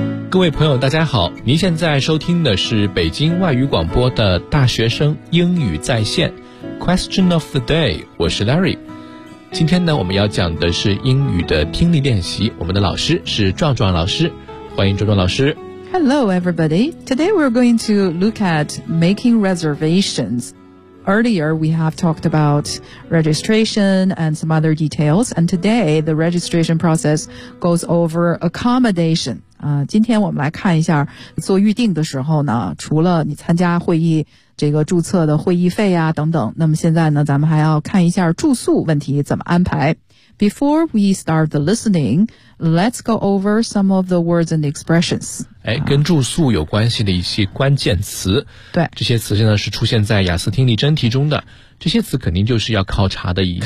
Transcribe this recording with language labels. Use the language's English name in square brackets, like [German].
[Chinese] 各位朋友大家好，您现在收听的是北京外语广播的大学生英语在线 Question of the day， 我是 Larry。今天呢，我们要讲的是英语的听力练习，我们的老师是壮壮老师，欢迎壮壮老师。 [English] Hello everybody. Today we're going to look at making reservations. Earlier we have talked about registration and some other details, and today the registration process goes over accommodation. [Chinese] 今天我们来看一下做预定的时候呢，除了你参加会议这个注册的会议费啊等等，那么现在呢咱们还要看一下住宿问题怎么安排。 [English] Before we start the listening, let's go over some of the words and expressions. [Chinese] 跟住宿有关系的一些关键词。对。这些词现在是出现在雅思听力真题中的，这些词肯定就是要考察的一些词汇啊。